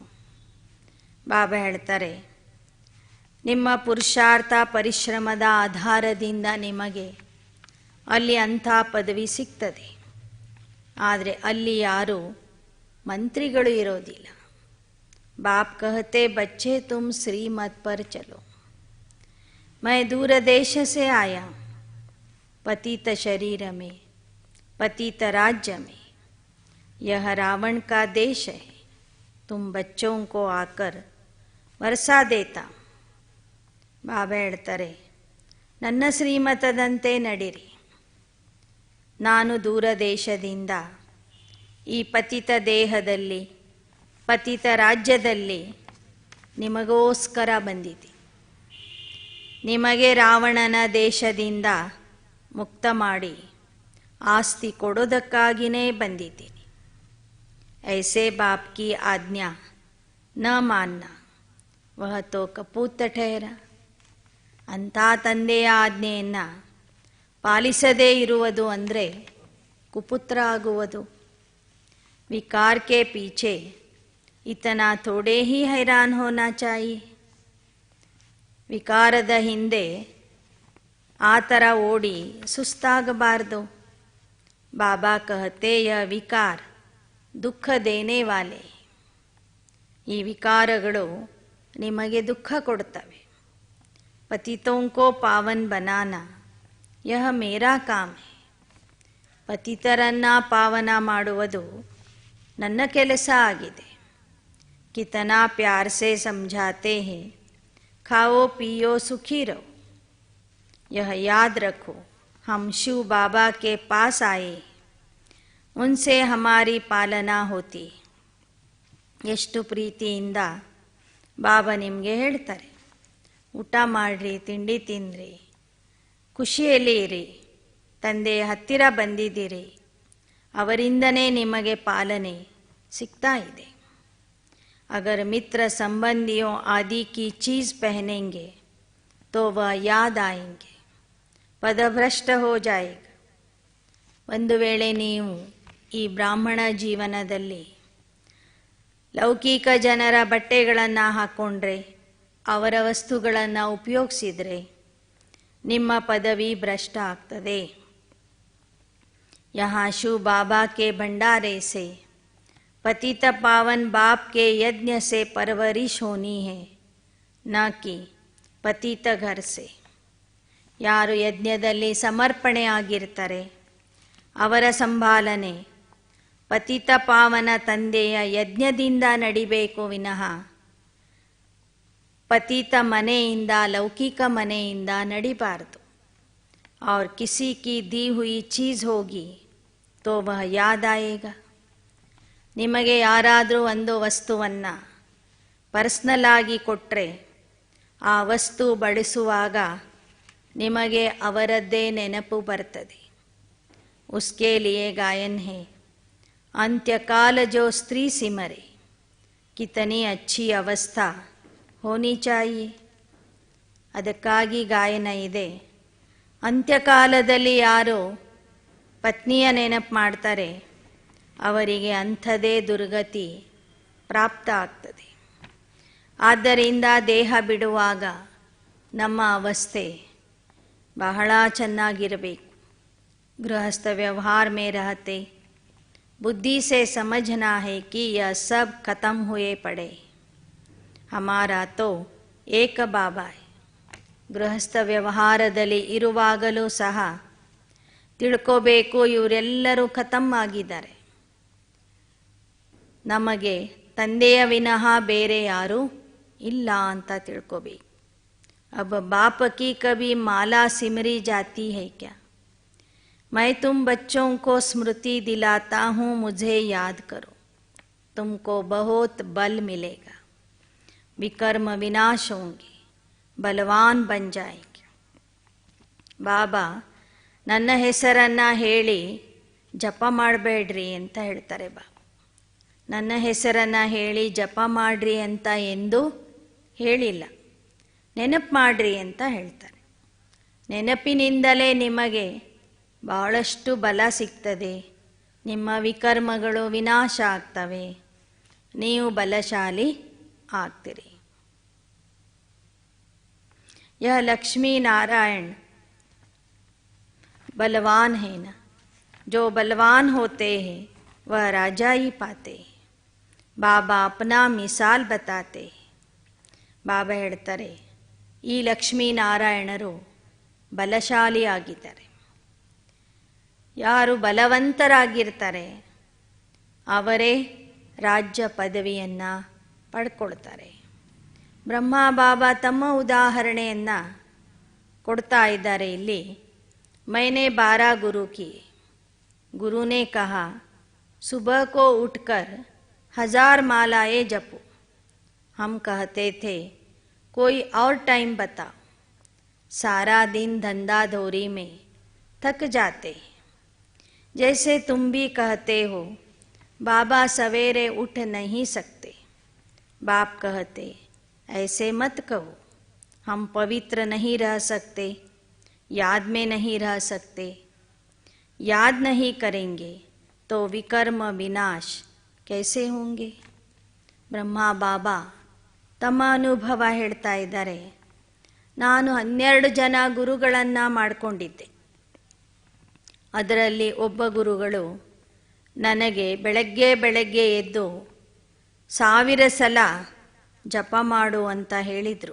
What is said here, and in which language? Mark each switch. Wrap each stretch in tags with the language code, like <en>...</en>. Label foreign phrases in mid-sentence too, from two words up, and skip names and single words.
<kn>ಬಾಬಾ ಹೇಳ್ತಾರೆ, ನಿಮ್ಮ ಪುರುಷಾರ್ಥ ಪರಿಶ್ರಮದ ಆಧಾರದಿಂದ ನಿಮಗೆ ಅಲ್ಲಿ ಅಂಥ ಪದವಿ ಸಿಗ್ತದೆ. ಆದರೆ ಅಲ್ಲಿ ಯಾರೂ ಮಂತ್ರಿಗಳು ಇರೋದಿಲ್ಲ.</kn> <hi>बाप कहते बच्चे तुम श्रीमत पर चलो. मैं दूर देश से आया, पतित शरीर में पतित राज्य में, यह रावण का देश है, तुम बच्चों को आकर वर्षा देता.</hi> <kn>ಬಾಬಾ ಹೇಳ್ತಾರೆ, ನನ್ನ ಶ್ರೀಮತದಂತೆ ನಡಿರಿ. ನಾನು ದೂರ ದೇಶದಿಂದ ಈ ಪತಿತ ದೇಹದಲ್ಲಿ, ಪತಿತ ರಾಜ್ಯದಲ್ಲಿ ನಿಮಗೋಸ್ಕರ ಬಂದಿದ್ದೀನಿ. ನಿಮಗೆ ರಾವಣನ ದೇಶದಿಂದ ಮುಕ್ತ ಮಾಡಿ ಆಸ್ತಿ ಕೊಡೋದಕ್ಕಾಗಿಯೇ ಬಂದಿದ್ದೀನಿ.</kn> <hi>ऐसे बाप की आज्ञा न मानना वह तो कपूत ठहरा.</hi> <kn>ಅಂಥ ತಂದೆಯ ಆಜ್ಞೆಯನ್ನು ಪಾಲಿಸದೇ ಇರುವುದು ಅಂದರೆ ಕುಪುತ್ರ ಆಗುವುದು.</kn> <hi>विकार के पीछे इतना थोड़े ही हैरान होना चाहिए.</hi> <kn>ವಿಕಾರದ ಹಿಂದೆ ಆ ಥರ ಓಡಿ ಸುಸ್ತಾಗಬಾರ್ದು.</kn> <hi>ಬಾಬಾ कहते यह विकार दुःख देने वाले.</hi> <kn>ಈ ವಿಕಾರಗಳು ನಿಮಗೆ ದುಃಖ ಕೊಡ್ತವೆ.</kn> <hi>पतितों को पावन बनाना यह मेरा काम है.</hi> <kn>ಪತಿತರನ್ನು ಪಾವನ ಮಾಡುವುದು ನನ್ನ ಕೆಲಸ ಆಗಿದೆ.</kn> <hi>कितना प्यार से समझाते हैं, खाओ पियो सुखी रहो. यह याद रखो, हम शिव बाबा के पास आए, उनसे हमारी पालना होती.</hi> <kn>ಎಷ್ಟು ಪ್ರೀತಿಯಿಂದ ಬಾಬಾ ನಿಮಗೆ ಹೇಳ್ತಾರೆ, ಊಟ ಮಾಡಿರಿ, ತಿಂಡಿ ತಿನ್ನಿರಿ, ಖುಷಿಯಲ್ಲಿ ಇರಿ. ತಂದೆಯ ಹತ್ತಿರ ಬಂದಿದ್ದೀರಿ, ಅವರಿಂದನೇ ನಿಮಗೆ ಪಾಲನೆ ಸಿಗ್ತಾ ಇದೆ.</kn> <hi>अगर मित्र संबंधियों आदि की चीज़ पहनेंगे तो वह याद आएंगे, पदभ्रष्ट हो जाएगा.</hi> <kn>ಒಂದು ವೇಳೆ ನೀವು ಈ ಬ್ರಾಹ್ಮಣ ಜೀವನದಲ್ಲಿ ಲೌಕಿಕ ಜನರ ಬಟ್ಟೆಗಳನ್ನು ಹಾಕ್ಕೊಂಡ್ರೆ, ಅವರ ವಸ್ತುಗಳನ್ನು ಉಪಯೋಗಿಸಿದರೆ ನಿಮ್ಮ ಪದವಿ ಭ್ರಷ್ಟ ಆಗ್ತದೆ.</kn> <hi>यहाँ शिव बाबा के भंडारे से पतित पावन बाप के यज्ञ से परवरिश होनी है, न कि पतित घर से.</hi> <kn>ಯಾರು ಯಜ್ಞದಲ್ಲಿ ಸಮರ್ಪಣೆ ಆಗಿರ್ತಾರೆ ಅವರ ಸಂಭಾಲನೆ ಪತಿತ ಪಾವನ ತಂದೆಯ ಯಜ್ಞದಿಂದ ನಡಿಬೇಕು ವಿನಃ ಪತಿತ ಮನೆಯಿಂದ, ಲೌಕಿಕ ಮನೆಯಿಂದ ನಡಿಬಾರದು.</kn> <hi>और किसी की दी हुई चीज़ होगी तो वह याद आएगा.</hi> <kn>ನಿಮಗೆ ಯಾರಾದರೂ ಒಂದು ವಸ್ತುವನ್ನು ಪರ್ಸ್ನಲ್ ಆಗಿ ಕೊಟ್ಟರೆ ಆ ವಸ್ತು ಬಳಸುವಾಗ ನಿಮಗೆ ಅವರದ್ದೇ ನೆನಪು ಬರ್ತದೆ.</kn> <hi>उसके लिए गायन है, अंत्यकाल जो स्त्री सिमरे कितनी अच्छी अवस्था होनी चाहिए.</hi> <kn>ಅದಕ್ಕಾಗಿ ಗಾಯನ ಇದೆ, ಅಂತ್ಯಕಾಲದಲ್ಲಿ ಯಾರು ಪತ್ನಿಯ ನೆನಪು ಮಾಡ್ತಾರೆ ಅವರಿಗೆ ಅಂಥದೇ ದುರ್ಗತಿ ಪ್ರಾಪ್ತ ಆಗ್ತದೆ. ಆದ್ದರಿಂದ ದೇಹ ಬಿಡುವಾಗ ನಮ್ಮ ಅವಸ್ಥೆ ಬಹಳ ಚೆನ್ನಾಗಿರಬೇಕು.</kn> <hi>गृहस्थ व्यवहार में रहते बुद्धि से समझना है कि यह सब खत्म हुए पड़े, हमारा तो एक बाबा है.</hi> <kn>ಗೃಹಸ್ಥ ವ್ಯವಹಾರದಲ್ಲಿ ಇರುವಾಗಲೂ ಸಹ ತಿಳ್ಕೋಬೇಕು, ಇವರೆಲ್ಲರೂ ಖತಮ್ ಆಗಿದ್ದಾರೆ. ನಮಗೆ ತಂದೆಯ ವಿನಃ ಬೇರೆ ಯಾರೂ ಇಲ್ಲ ಅಂತ ತಿಳ್ಕೋಬೇಕು.</kn> <hi>अब बाप की कभी माला सिमरी जाती है क्या? मैं तुम बच्चों को स्मृति दिलाता हूँ, मुझे याद करो, तुमको बहुत बल मिलेगा. विकर्म विनाश होंगे, बलवान बन जाएंगे.</hi> <kn>ಬಾಬಾ ನನ್ನ ಹೆಸರನ್ನು ಹೇಳಿ ಜಪ ಮಾಡಬೇಡ್ರಿ ಅಂತ ಹೇಳ್ತಾರೆ. ಬಾಬಾ ನನ್ನ ಹೆಸರನ್ನು ಹೇಳಿ ಜಪ ಮಾಡ್ರಿ ಅಂತ ಎಂದೂ ಹೇಳಿಲ್ಲ, ನೆನಪು ಮಾಡ್ರಿ ಅಂತ ಹೇಳ್ತಾರೆ. ನೆನಪಿನಿಂದಲೇ ನಿಮಗೆ ಬಹಳಷ್ಟು ಬಲ ಸಿಗ್ತದೆ, ನಿಮ್ಮ ವಿಕರ್ಮಗಳು ವಿನಾಶ ಆಗ್ತವೆ, ನೀವು ಬಲಶಾಲಿ ಆಗ್ತೀರಿ.</kn> <hi>यह लक्ष्मी नारायण बलवान है ना, जो बलवान होते हैं वह राजा ही पाते हैं. बाबा अपना मिसाल बताते हैं.</hi> <kn>ಬಾಬಾ ಹೇಳ್ತಾರೆ, ಈ ಲಕ್ಷ್ಮೀನಾರಾಯಣರು ಬಲಶಾಲಿ ಆಗಿದ್ದಾರೆ. ಯಾರು ಬಲವಂತರಾಗಿರ್ತಾರೆ ಅವರೇ ರಾಜ್ಯ ಪದವಿಯನ್ನು ಪಡ್ಕೊಳ್ತಾರೆ. ಬ್ರಹ್ಮ ಬಾಬಾ ತಮ್ಮ ಉದಾಹರಣೆಯನ್ನು ಕೊಡ್ತಾ ಇದ್ದಾರೆ ಇಲ್ಲಿ.</kn> <hi>मैंने 12 गुरु किए. गुरु ने कहा सुबह को उठकर 1000 मालाएं जपो. हम कहते थे कोई और टाइम बताओ. सारा दिन धंधा धोरी में थक जाते. जैसे तुम भी कहते हो बाबा सवेरे उठ नहीं सकते. बाप कहते ऐसे मत कहो. हम पवित्र नहीं रह सकते, याद में नहीं रह सकते. याद नहीं करेंगे तो विकर्म विनाश कैसे होंगे.</hi> <kn>ಬ್ರಹ್ಮ ಬಾಬಾ ತಮ್ಮ ಅನುಭವ ಹೇಳ್ತಾ ಇದ್ದಾರೆ. ನಾನು 12 ಜನ ಗುರುಗಳನ್ನು ಮಾಡಿಕೊಂಡಿದ್ದೆ. ಅದರಲ್ಲಿ ಒಬ್ಬ ಗುರುಗಳು ನನಗೆ ಬೆಳಗ್ಗೆ ಎದ್ದು 1000 ಸಲ ಜಪ ಮಾಡು ಅಂತ ಹೇಳಿದರು.</kn>